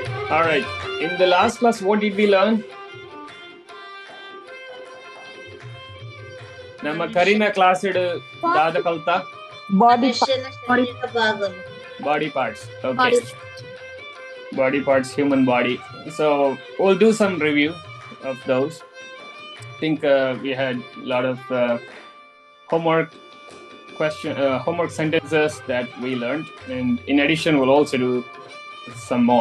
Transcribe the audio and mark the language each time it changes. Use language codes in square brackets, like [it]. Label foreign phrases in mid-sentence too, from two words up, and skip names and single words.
[en] All right. In the last class, what did we learn? [tcy] ನಮ್ಮ ಕರಿನ ಕ್ಲಾಸ್ ದಾದ ಕಲ್ತ [en] body parts. [tcy] Okay. [en] Body parts, human body. So we'll do some review of those. I think we had a lot of homework sentences that we learned, and in addition we'll also do some more.